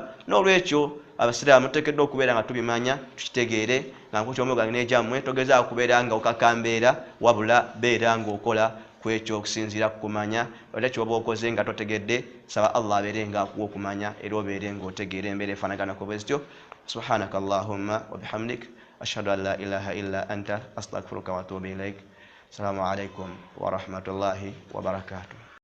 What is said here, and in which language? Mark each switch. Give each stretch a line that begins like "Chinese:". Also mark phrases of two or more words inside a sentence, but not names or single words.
Ganda: N'olwekyo abasiraamu tuteekeddwa okubeera nga tubimanya tukitegeere nga nkukyomugange n'egyammwe togezaako kubeera nga okakambeera wabula beera nga okola ku ekyo okusinziira ku kumanya era kyoba okoze nga totegedde saba Allah abeere nga akuwa okumanya era obeere nga otegeera embeera efanaganako bwe zityo.
Arabic: سبحانك اللهم وبحمدك أشهد أن لا إله إلا أنت أستغفرك وأتوب إليك. السلام عليكم ورحمة الله وبركاته.